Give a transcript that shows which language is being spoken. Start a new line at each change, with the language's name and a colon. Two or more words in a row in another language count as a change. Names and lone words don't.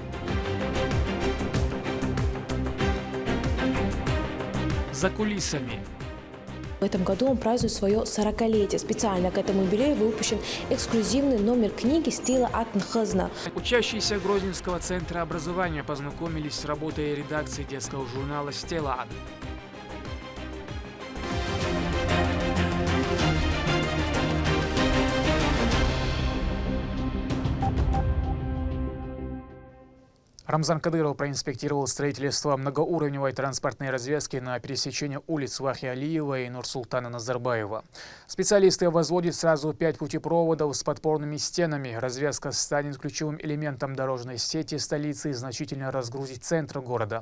Russian: За кулисами. В этом году он празднует свое 40-летие. Специально к этому юбилею выпущен эксклюзивный номер книги «Стила Атын Хазна». Учащиеся Грозненского центра образования познакомились с работой редакции детского журнала «Стила». Рамзан Кадыров проинспектировал строительство многоуровневой транспортной развязки на пересечении улиц Вахи Алиева и Нурсултана Назарбаева. Специалисты возводят сразу 5 путепроводов с подпорными стенами. Развязка станет ключевым элементом дорожной сети столицы и значительно разгрузит центр города.